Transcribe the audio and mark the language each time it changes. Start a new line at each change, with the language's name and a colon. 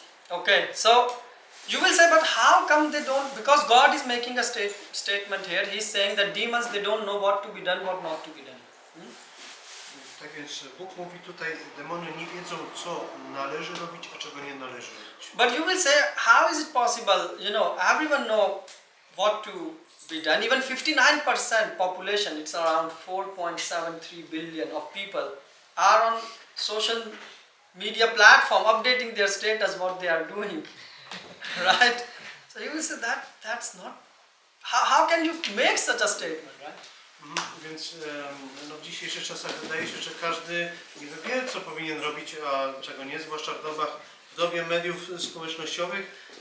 English: Okay, so you will say, but how come they don't? Because God is making a statement here. He is saying that demons, they don't know what to be done, what not to be done.
Polish: Tak więc Bóg mówi tutaj, demony nie wiedzą, co należy robić, a czego nie należy robić.
English: But you will say, how is it possible? You know, everyone know what to be done. Even 59% population, it's around 4.73 billion of people, are on social media platform updating their status, what they are doing. Right? So you will say that's not. How can you make such a statement, right?
Polish: Więc w dzisiejszych czasach wydaje się, że każdy niby wie, co powinien robić, a czego nie, zwłaszcza w dobie mediów społecznościowych.